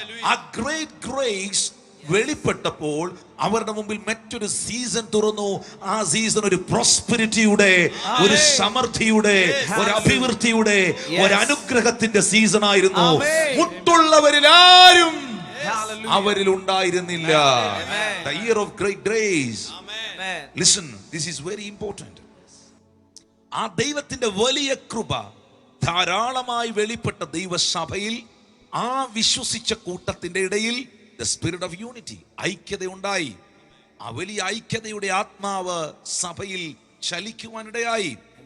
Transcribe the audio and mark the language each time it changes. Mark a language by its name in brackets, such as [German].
[Malayalam] ആ great grace വെളിപ്പെട്ടപ്പോൾ അവരുടെ മുമ്പിൽ മറ്റൊരു സീസൺ തുറന്നു. ആ സീസൺ ഒരു പ്രോസ്പെരിറ്റിയുടെ, ഒരു സമൃദ്ധിയുടെ, ഒരു അഭിവൃദ്ധിയുടെ, ഒരു അനുഗ്രഹത്തിന്റെ സീസൺ ആയിരുന്നു. മുട്ടുള്ളവരിൽ ആരും അവരിൽ ഉണ്ടായിരുന്നില്ല. [English] The year of great grace. Listen, this is very important. [Malayalam] ആ ദൈവത്തിന്റെ വലിയ കൃപ ധാരാളമായി വെളിപ്പെട്ട ദൈവസഭയിൽ ആ വിശ്വസിച്ച കൂട്ടത്തിന്റെ ഇടയിൽ [English] the spirit of unity, [Malayalam] ഐക്യത ഉണ്ടായി. ആ വലിയ ഐക്യതയുടെ ആത്മാവ് സഭയിൽ ചലിക്കുവാനിടയായി.